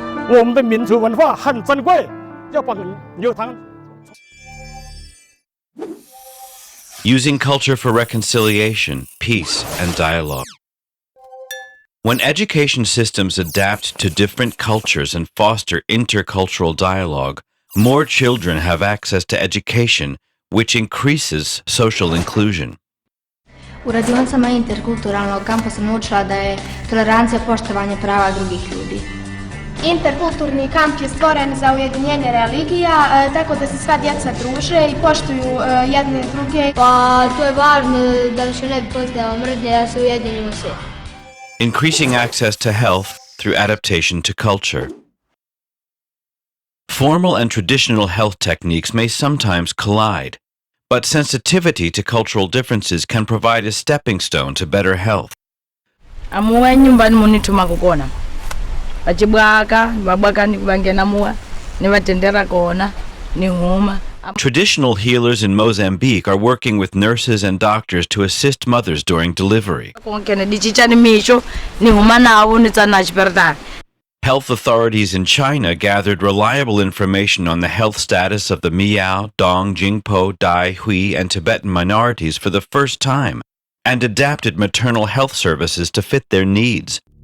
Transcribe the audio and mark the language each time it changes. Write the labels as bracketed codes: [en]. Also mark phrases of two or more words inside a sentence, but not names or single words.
[en] Using culture for reconciliation, peace, and dialogue. When education systems adapt to different cultures and foster intercultural dialogue, more children have access to education, which increases social inclusion. [bs] U radionicama interkulturalnog kampa sam naučila da je tolerancija poštovanje prava drugih ljudi. Interkulturni kamp je stvoren za ujedinjenje religija, tako da se sva djeca druže i poštuju jedne druge. Pa to je važno da više ne bi postojala mržnja, da se ujedinimo svi. [en] Increasing access to health through adaptation to culture. Formal and traditional health techniques may sometimes collide, but sensitivity to cultural differences can provide a stepping stone to better health. [seh] Amuwa nyumbani munituma kukona. Achibwaka, babwaka nikubangena muwa, nibatendera kona, nihuma. [en] Traditional healers in Mozambique are working with nurses and doctors to assist mothers during delivery. Health authorities in China gathered reliable information on the health status of the Miao, Dong, Jingpo, Dai, Hui, and Tibetan minorities for the first time, and adapted maternal health services to fit their needs.